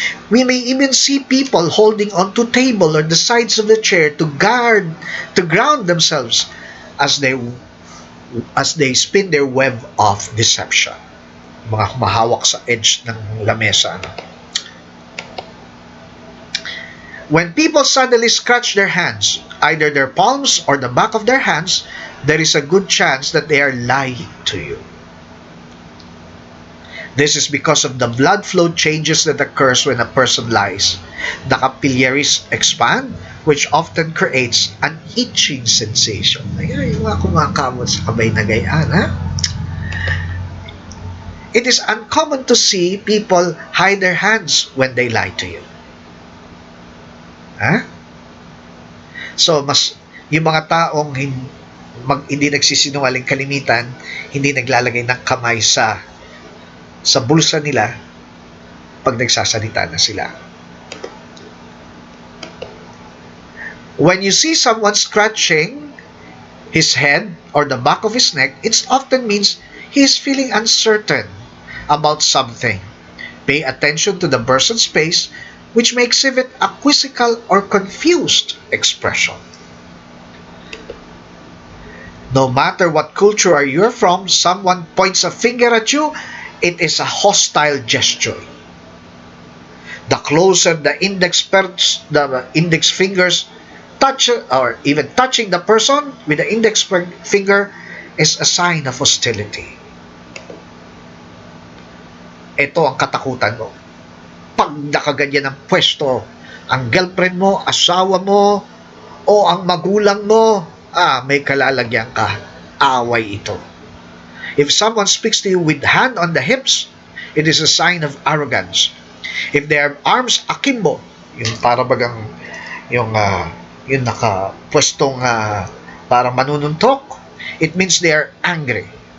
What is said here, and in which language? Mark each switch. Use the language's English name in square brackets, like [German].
[English] We may even see people holding onto table or the sides of the chair to ground themselves as they spin their web of deception. [Filipino] Mga humahawak sa edge ng lamesa. [English] When people suddenly scratch their hands, either their palms or the back of their hands, there is a good chance that they are lying to you. This is because of the blood flow changes that occurs when a person lies. The capillaries expand, which often creates an itching sensation. [Filipino] Ay, yung mga kumakamot sa kamay na gayaan, ha? [English] It is uncommon to see people hide their hands when they lie to you. [Filipino] Ha? So, yung mga taong hindi nagsisinungaling kalimitan, hindi naglalagay ng kamay sa bulsa nila pag nagsasalita na sila. [English] When you see someone scratching his head or the back of his neck, it often means he is feeling uncertain about something. Pay attention to the person's face, which may exhibit a quizzical or confused expression. No matter what culture you're from, someone points a finger at you, it is a hostile gesture. The closer the index fingers touch or even touching the person with the index finger is a sign of hostility. [Filipino] Ito ang katakutan mo. Pag nakaganyan ng pwesto, ang girlfriend mo, asawa mo, o ang magulang mo, may kalalagyan ka. Away ito. [English] If someone speaks to you with hand on the hips, it is a sign of arrogance. If their arms akimbo, [Filipino] yung para bagang yung nakapwestong parang manununtok, [English] it means they are angry.